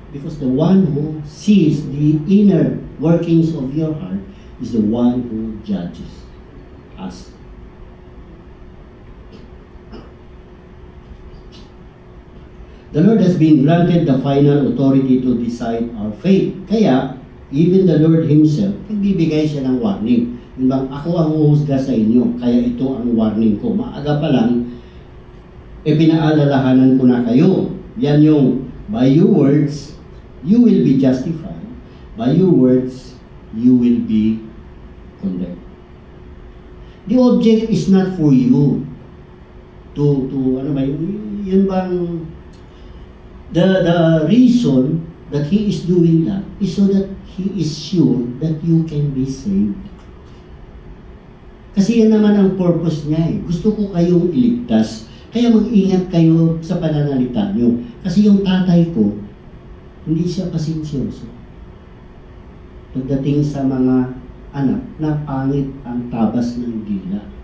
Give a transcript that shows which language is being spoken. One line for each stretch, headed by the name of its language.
English: Because the one who sees the inner workings of your heart is the one who judges us. The Lord has been granted the final authority to decide our fate. Kaya, even the Lord Himself,
Filipino: nagbibigay siya ng
English: warning.
Filipino: Yung bang, ako ang huhusga sa inyo, kaya ito ang warning ko. Maaga pa lang, pinaalalahanan ko na kayo. Yan yung,
English: by your words, you will be justified. By your words, you will be condemned. The object is not for you to
Filipino: ano ba yun bang
English: the reason that He is doing that is so that He is sure that you can be saved.
Filipino: Kasi yan naman ang purpose niya eh. Gusto ko kayong iligtas. Kaya mag-ingat kayo sa pananalita nyo. Kasi yung tatay ko, hindi siya pasensyoso. Pagdating sa mga anak, na pangit ang tabas ng dila.